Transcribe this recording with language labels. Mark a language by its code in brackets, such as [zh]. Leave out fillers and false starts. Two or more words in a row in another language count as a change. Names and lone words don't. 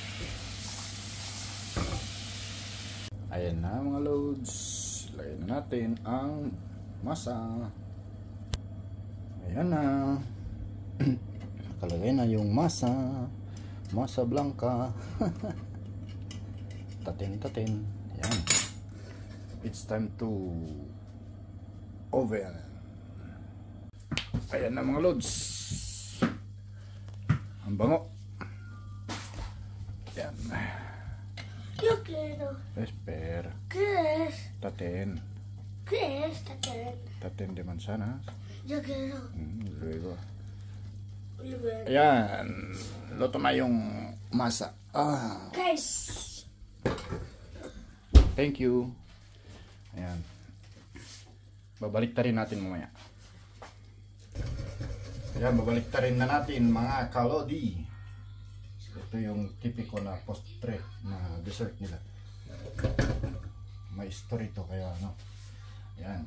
[tl] Ayan na mga loads. Lagyan na natin ang masa. Ayan na. Nakalagay na yung [es] masa blanca. [tl] Tatin. Ayan. [en] It's time to oven. [tl] Ayan na mga loads. Ang bango. Ayan. [es] Yo quiero. Espera. ¿Qué es? Tatin. ¿Qué es taten? Tatin de manzanas. Yo quiero. Luego. [tl] Ayan. Luto na yung masa. Guys. [en] Thank you. [tl] Ayan. Babalik rin natin mamaya. Ayan, babalik rin na natin mga kalodi. Ito yung tipiko na postre na dessert nila. May story to kaya ano. Ayan.